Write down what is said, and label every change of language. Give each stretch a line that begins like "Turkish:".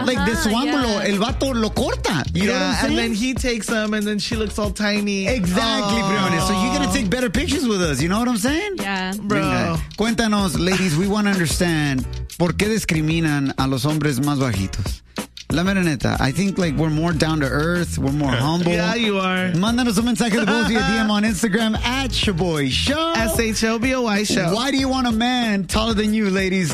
Spanish: Like, uh-huh, de su ángulo, el vato lo corta.
English: You know what I'm saying? And then he takes them, and then she looks all tiny. Exactly, Brione. So you're going to take better pictures with us. You know what I'm saying? Yeah. Bro.
Spanish: Venga, cuéntanos,
English: ladies, we want to understand,
Spanish: ¿por qué discriminan a los hombres más bajitos? La mera neta,
English: I think, like, we're more down to earth, we're more humble. Yeah, you are.
Spanish: Mándanos un mensaje de voz
English: via DM on Instagram at Chaboy Show. Shaboy Show. Why do you want a man taller than you, ladies?